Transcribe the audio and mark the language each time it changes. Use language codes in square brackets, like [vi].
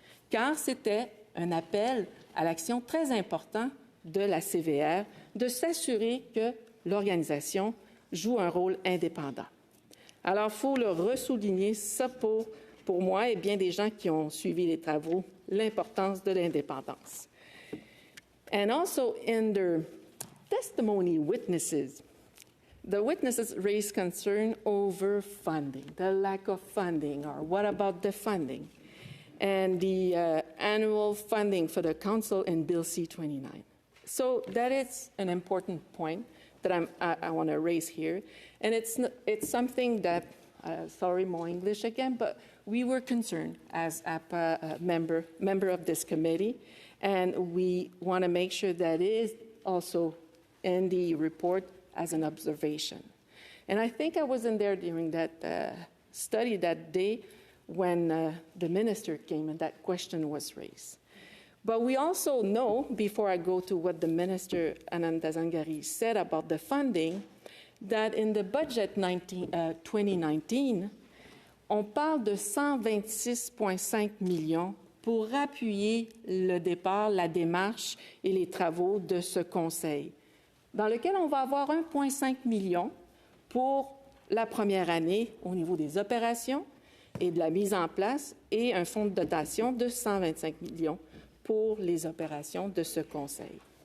[fr] Car c'était un appel à l'action très important de la CVR de s'assurer que l'organisation joue un rôle indépendant. Alors, il faut le ressouligner, ça pour moi et bien des gens qui ont suivi les travaux, l'importance de l'indépendance. [en] And also in their testimony witnesses, the witnesses raised concern over funding, the lack of funding, or what about the funding, and the annual funding for the council in Bill C-29. So that is an important point that I want to raise here. And it's something that, sorry, more English again, but we were concerned as APA member of this committee, and we want to make sure that it is also in the report as an observation. And I think I wasn't there during that study that day when the minister came and that question was raised. But we also know, before I go to what the Minister Anand Dazangari said about the funding, that in the budget 2019, [fr] on parle de 126,5 millions pour appuyer le départ, la démarche et les travaux de ce conseil, dans lequel on va avoir 1,5 million pour la première année au niveau des opérations et de la mise en place et un fonds de dotation de 125 millions pour les opérations de ce conseil.